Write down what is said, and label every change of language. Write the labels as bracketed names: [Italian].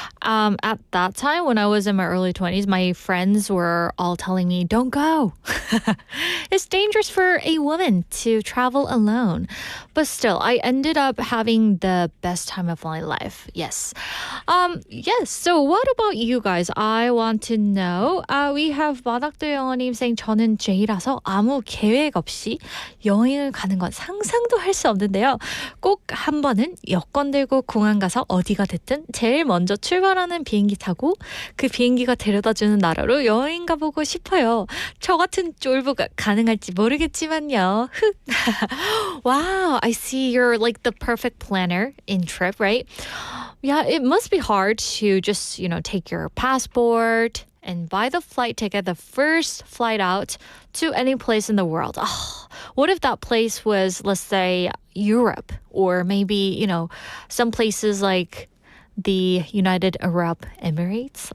[English] At that time, when I was in my early 20s, my friends were all telling me, don't go. It's dangerous for a woman to travel alone. But still, I ended up having the best time of my life. Yes. Yes. So what about you guys? I want to know. We have [Korean] 마닥도 영어님 [English] saying [Korean] 저는 J라서 아무 계획 없이 여행을 가는 건 상상도 할 수 없는데요. 꼭 한 번은 여권 들고 공항 가서 어디가 됐든 제일 먼저 출발하는 비행기 타고 그 비행기가 데려다주는 나라로 여행 가보고 싶어요. 저 같은 쫄보가 가능할지 모르겠지만요. [English] Wow, I see you're like the perfect planner in trip, right? Yeah, it must be hard to just, take your passport and buy the flight ticket, the first flight out to any place in the world. Oh, what if that place was, let's say, Europe, or maybe, some places like the United Arab Emirates?